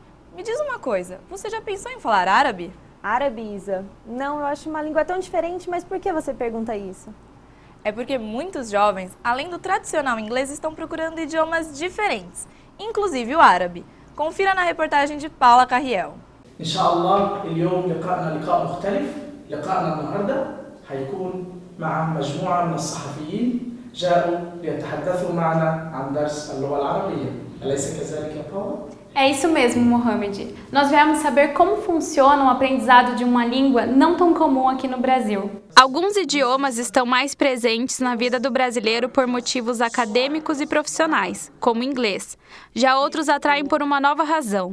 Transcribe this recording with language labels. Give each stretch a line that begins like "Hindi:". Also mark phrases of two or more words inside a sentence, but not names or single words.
Portuguese: Me diz uma coisa, você já pensou em falar árabe? Árabe, Isa? Não, eu acho uma língua tão diferente, mas por que você pergunta isso? É porque muitos jovens, além do tradicional inglês, estão procurando idiomas diferentes, inclusive o árabe. Confira na reportagem de Paula Carriel.
Arabic: إن شاء الله اليوم لقاءنا لقاء مختلف. لقاءنا النهارده هيكون مع مجموعة من الصحفيين جاءوا ليتحدثوا معنا عن درس اللغة العربية. أليس كذلك يا باولا؟
Portuguese: É isso mesmo, Mohamed. Nós viemos saber como funciona o aprendizado de uma língua não tão comum aqui no Brasil. Alguns idiomas estão mais presentes na vida do brasileiro por motivos acadêmicos e profissionais, como o inglês. Já outros atraem por uma nova razão.